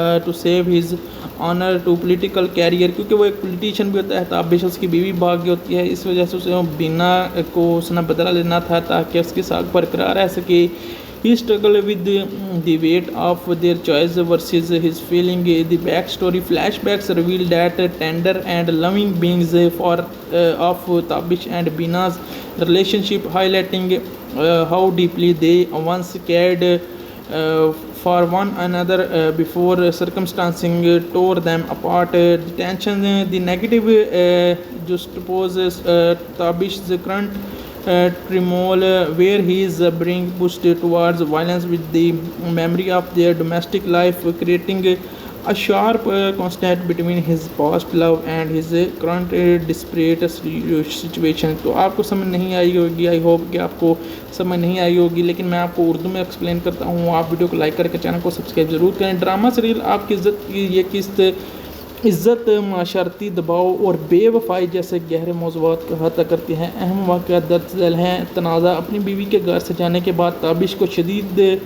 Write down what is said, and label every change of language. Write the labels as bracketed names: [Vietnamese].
[English] to save his honor to political career، [Urdu] کیونکہ وہ ایک پولیٹیشین بھی ہوتا ہے۔ تابش اس کی بیوی بھاگ گئی ہوتی ہے، اس وجہ سے اسے بینا کو اس نے بدلہ لینا تھا تاکہ اس کی ساکھ برقرار رہ سکے۔ [English] He struggled with the weight of their choice versus his feeling. The backstory flashbacks reveal that tender and loving beings of Tabish and Bina's relationship, highlighting how deeply they once cared for one another before circumstances tore them apart. The tension, the negative juxtaposes Tabish's current turmoil, where he is being pushed towards violence with the memory of their domestic life, creating a sharp contrast between his past love and his current desperate situation. [Urdu] تو آپ کو سمجھ نہیں آئی ہوگی، I hope کہ آپ کو سمجھ نہیں آئی ہوگی، لیکن میں آپ کو اردو میں ایکسپلین کرتا ہوں۔ آپ ویڈیو کو لائک کر کے چینل کو سبسکرائب ضرور کریں۔ ڈرامہ سیریل آپ کی عزت کی یہ قسط عزت، معاشرتی دباؤ اور بے وفائی جیسے گہرے موضوعات کا احاطہ کرتی ہیں۔ اہم واقعات درج ذیل ہیں۔ تنازع، اپنی بیوی کے گھر سے جانے کے بعد تابش کو شدید